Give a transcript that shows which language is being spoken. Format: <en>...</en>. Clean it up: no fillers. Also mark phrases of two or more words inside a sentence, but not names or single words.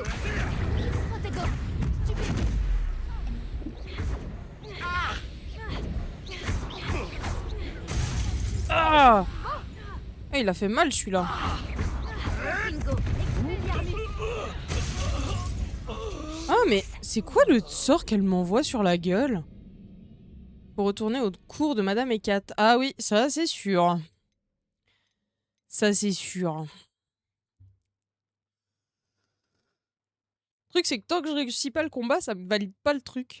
<fr>Protego. Stupide. Ah! Ah, il a fait mal celui-là. Confringo. Expelliarmus. Ah, mais c'est quoi le sort qu'elle m'envoie sur la gueule? Pour retourner au cours de Madame Hécate. Ah oui, ça c'est sûr. Ça c'est sûr. Le truc c'est que tant que je réussis pas le combat, ça me valide pas le truc.</fr>